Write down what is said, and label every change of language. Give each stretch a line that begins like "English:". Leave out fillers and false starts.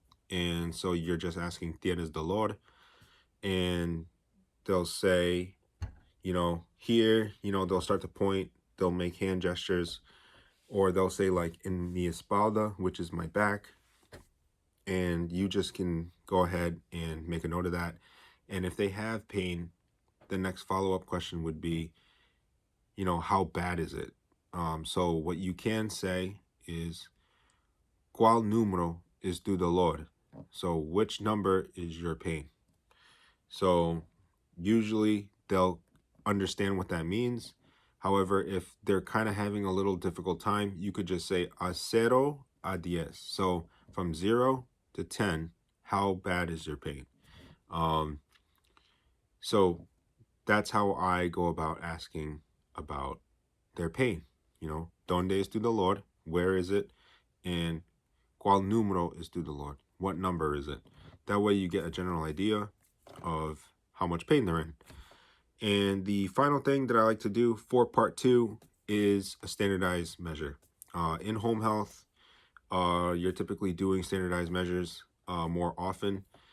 English: And so you're just asking
Spanish: ¿Tienes dolor?
English: And they'll say, here, they'll start to point, they'll make hand gestures, or they'll say like in
Spanish: mi espalda,
English: which is my back. And you just can go ahead and make a note of that. And if they have pain, the next follow-up question would be, how bad is it? So what you can say is,
Spanish: ¿Cuál número es tu dolor?
English: So which number is your pain? So usually they'll understand what that means. However, if they're kind of having a little difficult time, you could just say
Spanish: a 0 a 10.
English: So from 0 to 10, how bad is your pain? So that's how I go about asking about their pain.
Spanish: ¿Dónde es tu dolor?
English: Where is it?
Spanish: And ¿Cuál número es tu dolor?
English: What number is it? That way you get a general idea of how much pain they're in. And the final thing that I like to do for part 2 is a standardized measure. In home health, you're typically doing standardized measures more often.